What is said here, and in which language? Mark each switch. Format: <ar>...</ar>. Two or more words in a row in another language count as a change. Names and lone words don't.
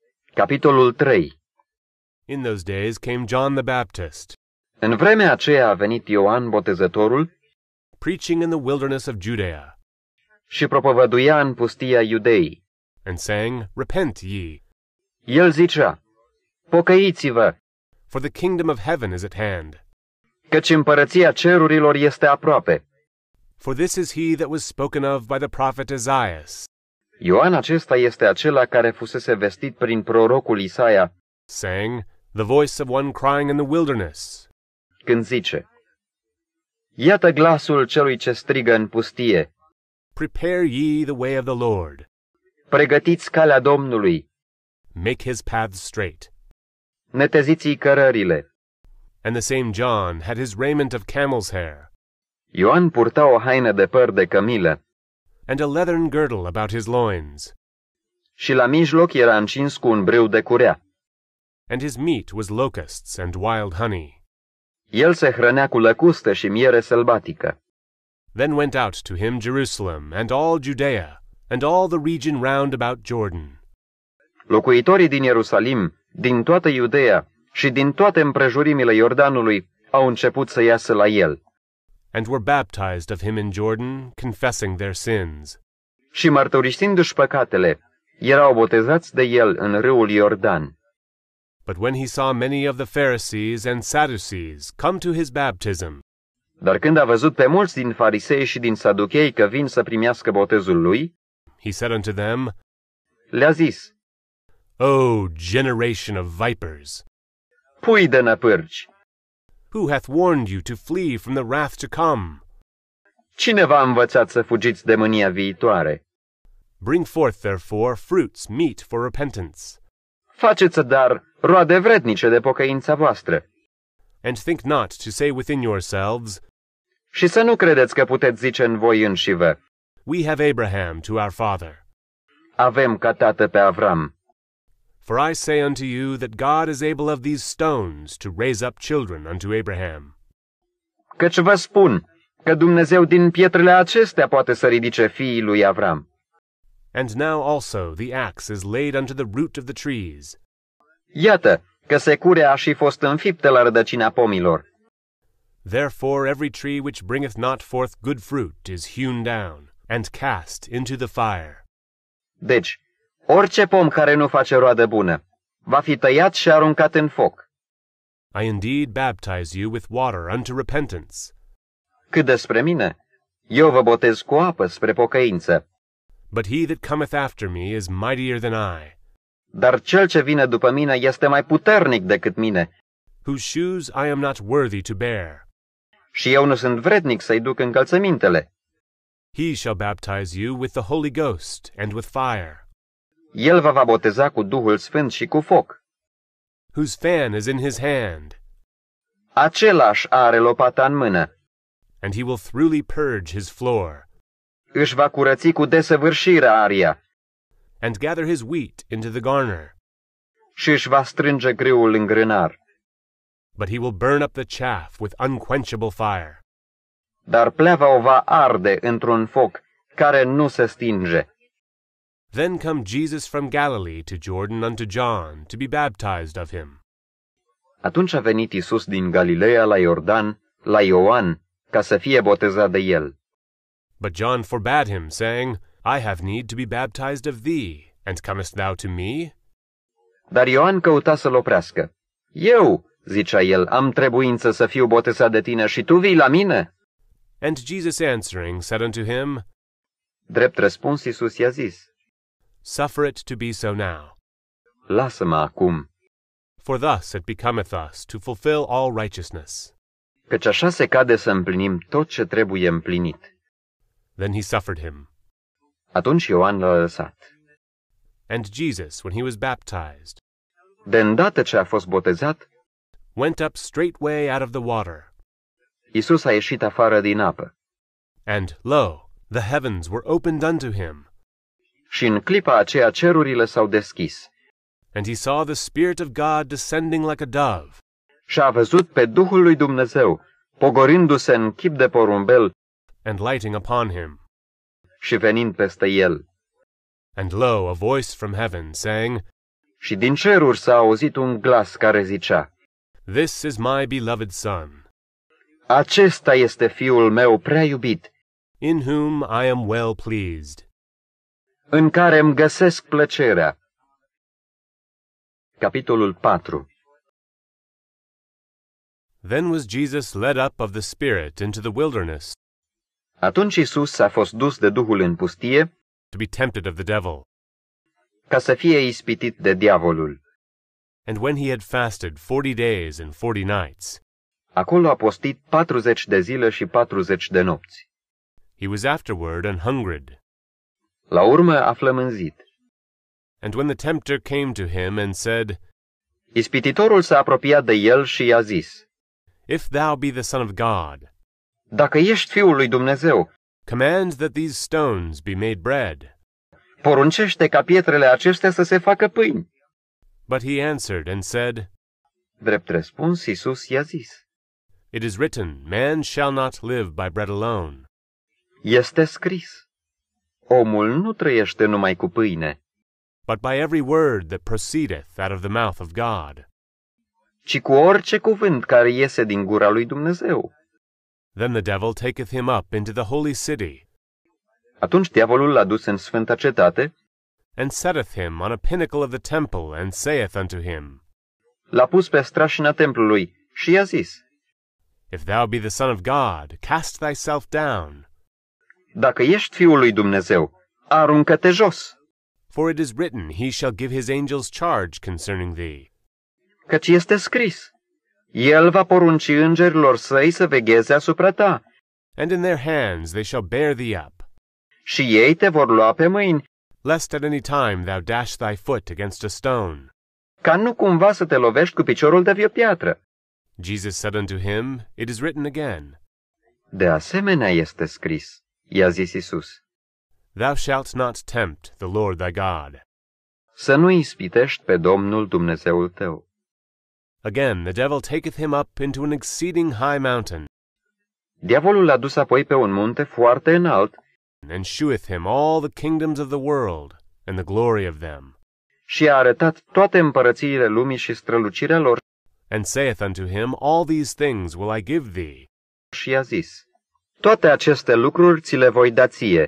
<ro>Capitolul 3.</ro> <en>In those days came John the Baptist,</en> <ro>În vremea aceea a venit Ioan Botezătorul</ro> <en>preaching in the wilderness of Judea,</en> <ro>și propovăduia în pustia Iudeii.</ro> <en>and saying, Repent ye,</en> <ro>El zicea, pocăiți-vă,</ro> <en>for the kingdom of heaven is at hand.</en> <ro>căci împărăția cerurilor este aproape.</ro> <en>For this is he that was spoken of by the prophet Isaiah,</en> <ro>Ioan acesta este acela care fusese vestit prin prorocul Isaia,</ro> <en>saying, The voice of one crying in the wilderness,</en> <ro>când zice, Iată glasul celui ce strigă în pustie,</ro> <en>Prepare ye the way of the Lord,</en> <ro>pregătiți calea Domnului,</ro> <en>make his paths straight.</en> <ro>neteziți-i cărările.</ro> <en>And the same John had his raiment of camel's hair,</en> <ro>Ioan purta o haină de păr de cămilă</ro> <en>and a leathern girdle about his loins,</en> <ro>și la mijloc era încins cu un brâu de curea.</ro> <en>and his meat was locusts and wild honey.</en> <ro>El se hrănea cu lăcustă și miere sălbatică.</ro> <en>Then went out to him Jerusalem, and all Judea, and all the region round about Jordan,</en> <ro>Locuitorii din Ierusalim, din toată Iudeea și din toate împrejurimile Iordanului au început să iasă la el</ro> <en>and were baptized of him in Jordan, confessing their sins.</en> <ro>și mărturisindu-și păcatele, erau botezați de el în râul Iordan.</ro> <en>But when he saw many of the Pharisees and Sadducees come to his baptism,</en> <ro>Dar când a văzut pe mulți din farisei și din saduchei că vin să primească botezul lui,</ro> <en>he said unto them,</en> <ro>le-a zis,</ro> <en>O generation of vipers,</en> <ro>pui de năpârci,</ro> <en>who hath warned you to flee from the wrath to come?</en> <ro>cine v-a învățat să fugiți de mânia viitoare?</ro> <en>Bring forth therefore fruits meet for repentance,</en> <ro>Faceți, dar, roade vrednice de pocăința voastră.</ro> <en>and think not to say within yourselves,</en> <ro>Și să nu credeți că puteți zice în voi înșivă,</ro> <en>We have Abraham to our father.</en> <ro>avem ca tată pe Avram.</ro> <en>For I say unto you that God is able of these stones to raise up children unto Abraham.</en> <ro>Căci vă spun că Dumnezeu din pietrele acestea poate să ridice fiii lui Avram.</ro> <en>And now also the axe is laid unto the root of the trees.</en> <ro>Iată că securea a și fost înfiptă la rădăcina pomilor.</ro> <en>Therefore every tree which bringeth not forth good fruit is hewn down, and cast into the fire.</en> <ro>Deci, orice pom care nu face roadă bună va fi tăiat și aruncat în foc.</ro> <en>I indeed baptize you with water unto repentance,</en> <ro>Cât despre mine, eu vă botez cu apă spre pocăință,</ro> <en>but he that cometh after me is mightier than I,</en> <ro>dar cel ce vine după mine este mai puternic decât mine</ro> <en>whose shoes I am not worthy to bear.</en> <ro>și eu nu sunt vrednic să-i duc încălțămintele.</ro> <en>He shall baptize you with the Holy Ghost and with fire,</en> <ro>El vă va boteza cu Duhul Sfânt și cu foc.</ro> <en>whose fan is in his hand,</en> <ro>Același are lopata în mână.</ro> <en>and he will throughly purge his floor,</en> <ro>Își va curăți cu desăvârșire aria</ro> <en>and gather his wheat into the garner.</en> <ro>și își va strânge grâul în grânar.</ro> <en>But he will burn up the chaff with unquenchable fire.</en> <ro>Dar pleava o va arde într-un foc care nu se stinge.</ro> <en>Then come Jesus from Galilee to Jordan unto John, to be baptized of him.</en> <ro>Atunci a venit Iisus din Galileea la Iordan, la Ioan, ca să fie botezat de el.</ro> <en>But John forbade him, saying, I have need to be baptized of thee, and comest thou to me?</en> <ro>Dar Ioan căuta să-l oprească. Eu, zicea el, am trebuință să fiu botezat de tine și tu vii la mine?</ro> <en>And Jesus answering said unto him,</en> <ro>Drept răspuns, Iisus i-a zis,</ro> <en>Suffer it to be so now.</en> <ro>lasă-mă acum,</ro> <en>For thus it becometh us to fulfill all righteousness.</en> <ro>căci așa se cade să împlinim tot ce trebuie împlinit.</ro> <en>Then he suffered him.</en> <ro>Atunci Ioan l-a lăsat.</ro> <en>And Jesus, when he was baptized,</en> <ro>De îndată ce a fost botezat,</ro> <en>went up straightway out of the water.</en> <ro>Iisus a ieșit afară din apă.</ro> <en>And, lo, the heavens were opened unto him,</en> <ro>Și în clipa aceea cerurile s-au deschis.</ro> <en>and he saw the Spirit of God descending like a dove,</en> <ro>Și a văzut pe Duhul lui Dumnezeu, pogorându-se în chip de porumbel</ro> <en>and lighting upon him.</en> <ro>și venind peste el.</ro> <en>And lo, a voice from heaven, saying,</en> <ro>Și din ceruri s-a auzit un glas care zicea:</ro> <en>This is my beloved Son,</en> <ro>Acesta este Fiul meu prea iubit,</ro> <en>in whom I am well pleased.</en> <ro>în care îmi găsesc plăcerea. Capitolul 4.</ro> <en>Then was Jesus led up of the Spirit into the wilderness,</en> <ro>Atunci Iisus a fost dus de Duhul în pustie</ro> <en>to be tempted of the devil.</en> <ro>ca să fie ispitit de diavolul.</ro> <en>And when he had fasted 40 days and 40 nights,</en> <ro>Acolo a postit 40 de zile și 40 de nopți.</ro> <en>he was afterward an hungered.</en> <ro>La urmă a flămânzit.</ro> <en>And when the tempter came to him and said,</en> <ro>Ispititorul s-a apropiat de el și i-a zis:</ro> <en>If thou be the Son of God,</en> <ro>Dacă ești Fiul lui Dumnezeu,</ro> <en>command that these stones be made bread.</en> <ro>poruncește ca pietrele acestea să se facă pâini.</ro> <en>But he answered and said,</en> <ro>Drept răspuns, Iisus i-a zis:</ro> <en>It is written, Man shall not live by bread alone,</en> <ro>Este scris: Omul nu trăiește numai cu pâine,</ro> <en>but by every word that proceedeth out of the mouth of God.</en> <ro>ci cu orice cuvânt care iese din gura lui Dumnezeu.</ro> <en>Then the devil taketh him up into the holy city,</en> <ro>Atunci diavolul l-a dus în sfânta cetate,</ro> <en>and setteth him on a pinnacle of the temple, and saith unto him,</en> <ro>l-a pus pe strașina templului și i-a zis:</ro> <en>If thou be the Son of God, cast thyself down.</en> <ro>Dacă ești Fiul lui Dumnezeu, aruncă-te jos,</ro> <en>For it is written, He shall give his angels charge concerning thee,</en> <ro>căci este scris: El va porunci îngerilor săi să vegheze asupra ta,</ro> <en>and in their hands they shall bear thee up,</en> <ro>și ei te vor lua pe mâini,</ro> <en>lest at any time thou dash thy foot against a stone.</en> <ro>ca nu cumva să te lovești cu piciorul de o piatră.</ro> <en>Jesus said unto him, It is written again,</en> <ro>De asemenea este scris, i-a zis Iisus,</ro> <en>Thou shalt not tempt the Lord thy God.</en> <ro>să nu ispitești pe Domnul Dumnezeul tău.</ro> <en>Again the devil taketh him up into an exceeding high mountain,</en> <ro>Diavolul l-a dus apoi pe un munte foarte înalt</ro> <en>and sheweth him all the kingdoms of the world, and the glory of them,</en> <ro>și a arătat toate împărățiile lumii și strălucirea lor</ro> <en>and saith unto him, All these things will I give thee,</en> <ro>și i-a zis: Toate aceste lucruri ți le voi da ție,</ro>